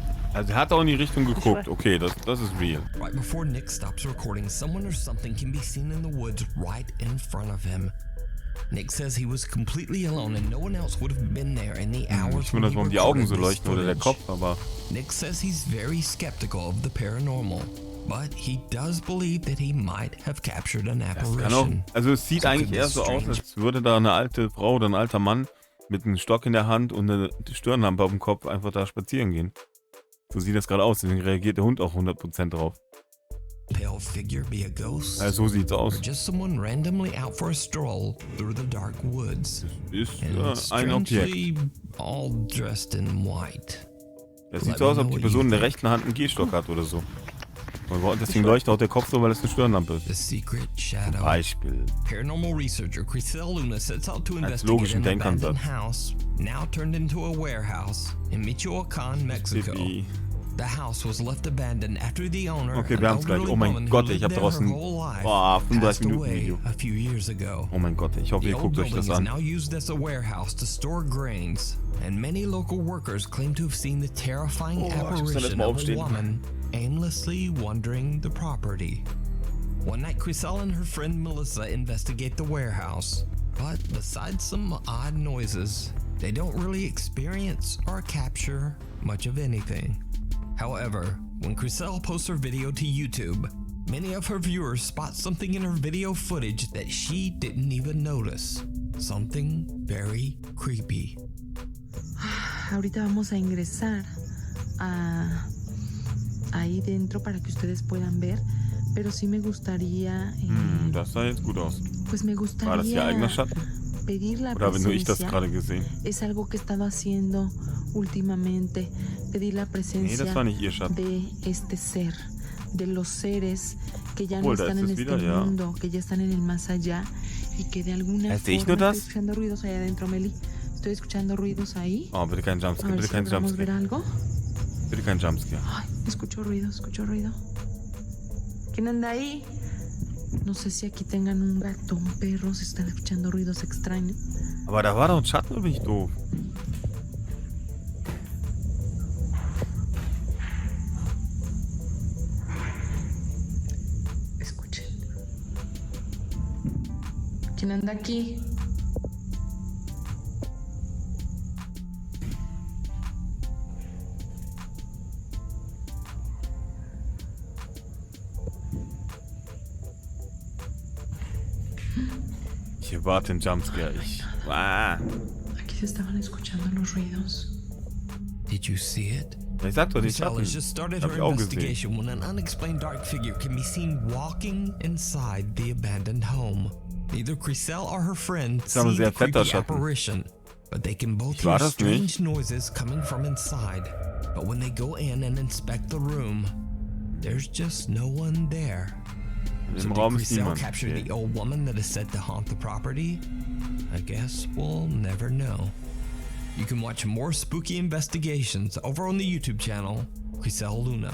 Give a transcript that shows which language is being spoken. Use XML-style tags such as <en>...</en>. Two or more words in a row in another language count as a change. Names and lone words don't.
<de>Also er hat auch in die Richtung geguckt. Okay, das ist real.</de> <en>Right before Nick stops recording, someone or something can be seen in the woods right in front of him. Nick says he was completely alone and no one else would have been there in the hours</en> <de>Ich</de> <en>when</en> <de>wundere,</de> <en>he</en> <de>warum die Augen so</de> <en>recorded this</en> <de>leuchten oder der</de> <en>footage.</en> <de>Kopf, aber</de> <en>Nick says he's very skeptical of the paranormal, but he does believe that he might have captured an</en> <de>kann auch,</de> <en>apparition.</en> <de>also es sieht eigentlich eher so aus, als würde da eine alte Frau oder ein alter Mann mit einem Stock in der Hand und eine Stirnlampe auf dem Kopf einfach da spazieren gehen. So sieht das gerade aus, deswegen reagiert der Hund auch 100% drauf.</de> <en>Pale figure be a ghost?</en> <de>Ja, so sieht's</de> <en>Or</en> <de>aus.</de> <en>just someone randomly out for a stroll through the dark woods?</en> <de>Ist</de> <en>And</en> <de>ein Objekt.</de> <en>strangely all dressed in white.</en> <de>Das sieht so aus, als ob die Person in der rechten Hand einen Gehstock hat oder so. Und deswegen leuchtet auch der Kopf so, weil es eine Stirnlampe ist.</de> <en>The secret shadow.</en> <de>Beispiel.</de> <en>Paranormal researcher Crisel Luna sets out to</en> <de>Als</de> <en>investigate</en> <de>logischen</de> <en>an abandoned</en> <de>Denkansatz.</de> <en>house, now turned into a warehouse in Michoacan, Mexico. Creepy. The house was left abandoned after the owner,</en> <de>Okay,</de> <en>an</en> <de>wir haben's gleich.</de> <en>elderly</en> <de>Oh mein</de> <en>woman who</en> <de>Gott, ich</de> <en>lived</en> <de>hab</de> <en>there</en> <de>draußen-</de> <en>her whole life,</en> <de>35</de> <en>passed</en> <de>Minuten</de> <en>away</en> <de>Video.</de> <en>a few years ago.</en> <de>Oh mein Gott, ich hoffe,</de> <en>The</en> <de>ihr</de> <en>old</en> <de>guckt euch</de> <en>building</en> <de>das</de> <en>is</en> <de>an.</de> <en>now used as a warehouse to store grains, and many local workers claim to have seen the terrifying</en> <de>ich muss dann</de> <en>apparition</en> <de>erst mal</de> <en>of a</en> <de>aufstehen.</de> <en>woman aimlessly wandering the property. One night, Crisel and her friend Melissa investigate the warehouse, but besides some odd noises, they don't really experience or capture much of anything. However, when Crisel posts her video to YouTube, many of her viewers spot something in her video footage that she didn't even notice. Something very creepy.</en> <es>Ahorita vamos a ingresar ahí dentro para que ustedes puedan ver, pero sí me gustaría,</es> <de>Das sah jetzt gut aus.</de> <es>pues me</es> <de>War das ihr eigener</de> <es>gustaría</es> <de>Schatten?</de> <es>pedir la</es> <de>Oder habe nur ich das</de> <es>presencia.</es> <de>gerade gesehen?</de> <es>Es algo que he estado haciendo últimamente, pedir la</es> <de>Nee,</de> <es>presencia</es> <de>das war nicht ihr Schatten.</de> <es>de este ser, de los seres que ya no</es> <de>Obwohl, da</de> <es>están</es> <de>ist</de> <es>en</es> <de>es</de> <es>este</es> <de>wieder, ja.</de> <es>mundo, que ya están en el más allá y que de alguna</es> <de>¿Sehe ich</de> <es>forma</es> <de>nur das?</de> <es>estoy escuchando ruidos allá adentro, Meli. Estoy escuchando ruidos ahí.</es> <de>Oh, bitte kein</de> <es>A</es> <de>Jumpscare,</de> <es>ver</es> <de>bitte</de> <es>si</es> <de>kein</de> <es>logramos ver</es> <de>Jumpscare.</de> <es>algo.</es> <de>Bitte kein Jumpscare.</de> <es>Ay, escucho ruido, escucho ruido. ¿Quién anda ahí? No sé si aquí tengan un gato, un perro, se están escuchando ruidos extraños.</es> <de>Aber da war doch ein Schatten, oder bin ich doof?</de> <es>Escuchen. ¿Quién anda aquí?</es> <de>Ich erwarte einen Jumpscare.</de> <es>Aquí se estaban escuchando los ruidos.</es> <en>Did you see it?</en> <de>Ich sag doch, die</de> <en>Crisel</en> <de>Schatten.</de> <en>has just started</en> <de>Hab</de> <en>her</en> <de>ich auch gesehen.</de> <en>investigation when an unexplained dark figure can be seen walking inside the abandoned home. Neither Crisel or her friend</en> <de>ist aber ein</de> <en>see the</en> <de>sehr fetter</de> <en>creepy</en> <de>Schatten.</de> <en>apparition, but they can both</en> <de>Ich war</de> <en>hear</en> <de>das nicht.</de> <en>strange noises coming from inside. But when they go in and inspect the room, there's just no one there.</en> <de>Im</de> <en>Did</en> <de>Raum ist</de> <en>Crisel</en> <de>niemand.</de> <en>capture</en> <de>Okay.</de> <en>the old woman that is said to haunt the property? I guess we'll never know. You can watch more spooky investigations over on the YouTube channel, Crisel Luna.</en>